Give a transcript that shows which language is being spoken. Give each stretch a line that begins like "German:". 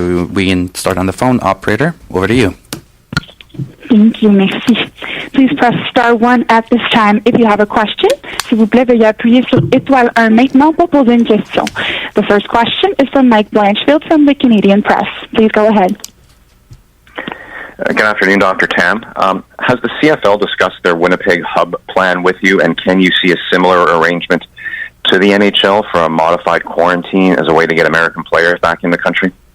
English: We can start on the phone. Operator, over to you. Thank you, merci. Please press star 1 at this time if you have a question.
French: S'il vous plaît, veuillez appuyer sur étoile 1 maintenant pour poser une question.
English: The first question is from Mike Blanchfield from the Canadian Press. Please go ahead. Good afternoon, Dr. Tam. Has the CFL discussed their Winnipeg hub plan with you, and can you see a similar arrangement to the NHL for a modified quarantine as a way to get American players back in the country?